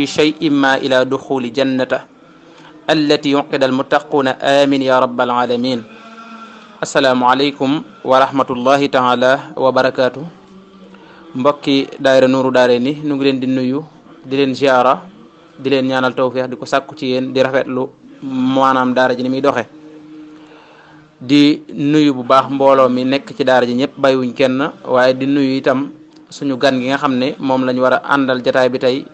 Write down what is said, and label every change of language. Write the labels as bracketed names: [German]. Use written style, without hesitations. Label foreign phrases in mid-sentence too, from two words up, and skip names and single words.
[Arabic] شيء ما إلى دخول جنته التي يعقد المتقون آمين يا رب العالمين السلام عليكم ورحمة الله تعالى وبركاته [Wolof] mbokki daayira Nourou Darayni nu ngi leen di nuyu di leen ziara di leen ñaanal tawfeex di ko sàkku ci yéen di rafetlu maanaam daara ji ni muy doxe di nuyu bu baax mbooloo mi nekk ci daara ji ñëpp bàyyiwuñ kenn waaye di nuyu itam suñu gan gi nga xam ne moom lañ war a àndal jataay bi tey